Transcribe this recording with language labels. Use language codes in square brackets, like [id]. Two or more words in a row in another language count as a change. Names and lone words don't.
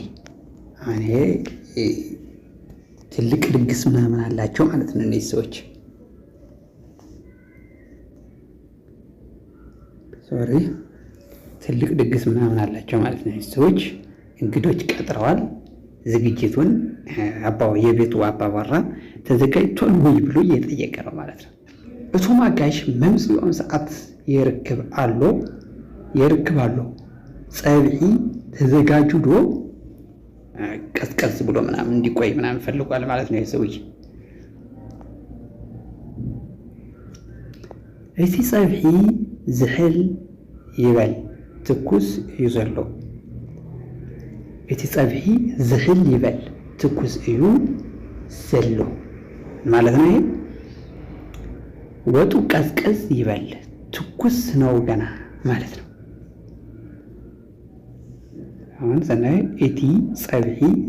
[am] ይሄ ትልቅ ድግስ ምናምን አላቸው ማለት ነው እነዚህ ሰዎች። ትልቅ ድግስ ምናምን አላቸው ማለት ነው እነዚህ ሰዎች። እንግዶች ቀጥረዋል። ዝግጅቱን የቤቱ አባወራ ተዘጋጅቷል ወይ ብሎ እየጠየቀ ነው ማለት ነው። [ti] እቶም አጋይሽ መምፂኦም ሰዓት ይርክብ አሎ [am] ፀብሒ ተዘጋጅዶ ቀዝቀዝ ብሎ ምናምን እንዲቆይ ምናምን ፈልጓል ማለት ነው የሰውዬ። [ti] እቲ ፀብሒ ዝሕል ይበል ትኩስ እዩ ዘሎ። እቲ ፀብሒ ዝሕል ይበል ትኩስ እዩ ዘሎ [am] ማለት ነው። ይሄ ወጡ ቀዝቀዝ ይበል ትኩስ ነው ገና ማለት ነው። አሁን [ti] ሰናይ እቲ ፀብሒ